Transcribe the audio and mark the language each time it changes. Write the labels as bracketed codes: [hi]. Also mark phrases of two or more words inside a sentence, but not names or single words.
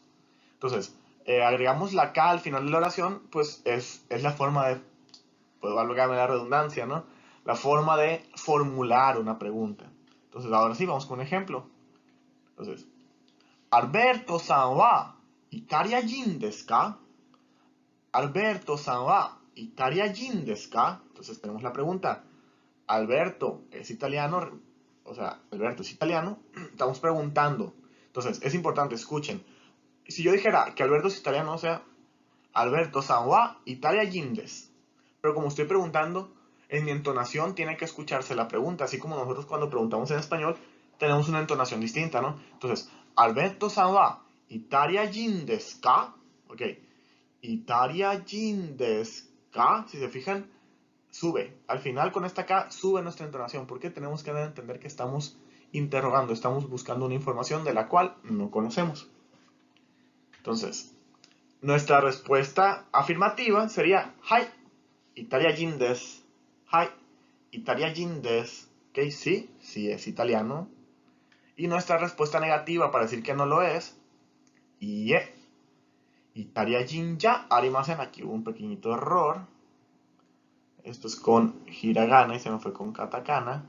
[es] Entonces, agregamos la K al final de la oración, pues es la forma de, pues válgame la redundancia, ¿no? La forma de formular una pregunta. Entonces, ahora sí, vamos con un ejemplo. [ja] Entonces、アルベルトさんはイタリア人ですか? アルベルトさんはイタリア人ですか? [es] Entonces tenemos la pregunta. Alberto es italiano, o sea, Alberto es italiano, estamos preguntando. Entonces, es importante, escuchen. Si yo dijera que Alberto es italiano, o sea, [ja] アルベルトさんはイタリア人です. [es] Pero como estoy preguntando, en mi entonación tiene que escucharse la pregunta, así como nosotros cuando preguntamos en español tenemos una entonación distinta, ¿no? [ja] Entonces、アルベルトさんはイタリア人ですか? [es] Ok, [ja] イタリア人ですか, [es] si se fijan, sube. Al final con esta K sube nuestra entonación, porque tenemos que entender que estamos interrogando, estamos buscando una información de la cual no conocemos. Entonces, nuestra respuesta afirmativa sería [ja] はい、イタリア人です. はい、イタリア人です. [es] Ok, sí, sí es italiano. Y nuestra respuesta negativa para decir que no lo es, [ja] いいえ、イタリア人じゃありません. [es] Aquí hubo un pequeñito error. Esto es con hiragana y se me fue con katakana.